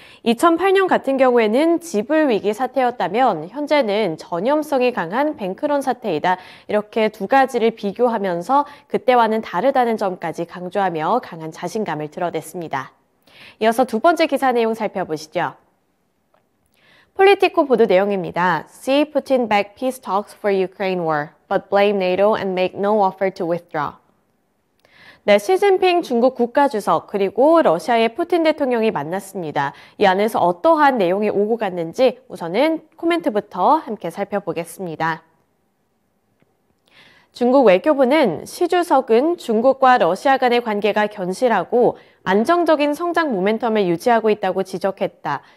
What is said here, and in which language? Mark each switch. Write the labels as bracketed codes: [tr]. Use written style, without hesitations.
[ko] 2008년 같은 경우에는 지불위기 사태였다면 현재는 전염성이 강한 뱅크런 사태이다. 이렇게 두 가지를 비교하면서 그때와는 다르다는 점까지 강조하며 강한 자신감을 드러냈습니다. 이어서 두 번째 기사 내용 살펴보시죠. 폴리티코 보도 내용입니다. [en] See Putin back peace talks for Ukraine war, but blame NATO and make no offer to withdraw. [ko] 네, 시진핑 중국 국가주석 그리고 러시아의 푸틴 대통령이 만났습니다. 이 안에서 어떠한 내용이 오고 갔는지 우선은 코멘트부터 함께 살펴보겠습니다. 중국 외교부는 시 주석은 중국과 러시아 간의 관계가 견실하고 안정적인 성장 모멘텀을 유지하고 있다고 지적했다.